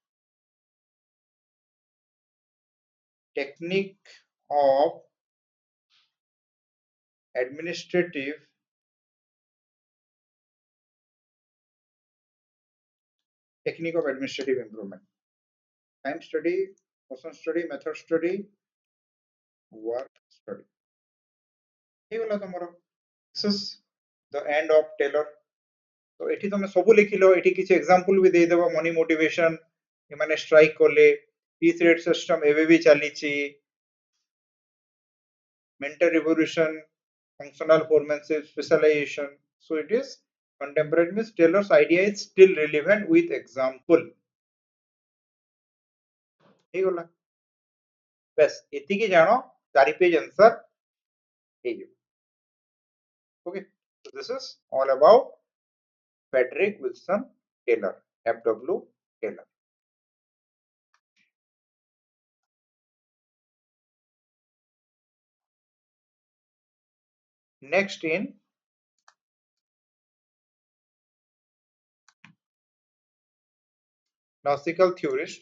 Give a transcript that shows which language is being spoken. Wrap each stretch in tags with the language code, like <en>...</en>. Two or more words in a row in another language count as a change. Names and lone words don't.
<en>technique of administrative improvement. Time study, motion study, method study, work study.</en> <or>ହେଇଗଲା ତମର।</or> <en>This is the end of Taylor.</en> <or>तो ଏଠି ତମେ ସବୁ ଲେଖିଲ, ଏଠି କିଛି ଏକ୍ସାମ୍ପଲ ବି ଦେଇଦେବ,</or> <en>money motivation</en> <or>ଏମାନେ ଷ୍ଟ୍ରାଇକ କଲେ,</or> <en>piece rate system</en> <or>ଏବେ ବି ଚାଲିଛି,</or> <en>mental revolution, functional foremanship, specialization. So it is contemporary means Taylor's idea is still relevant with example.</en> <or>ହେଇଗଲା ବେଶ ଏତିକି ଜାଣ 4</or> <en>page answer</en> <or>ହେଇଯିବ।</or> <en>Okay, so this is all about Frederick Wilson Taylor, FW Taylor. Next in classical theorist.</en>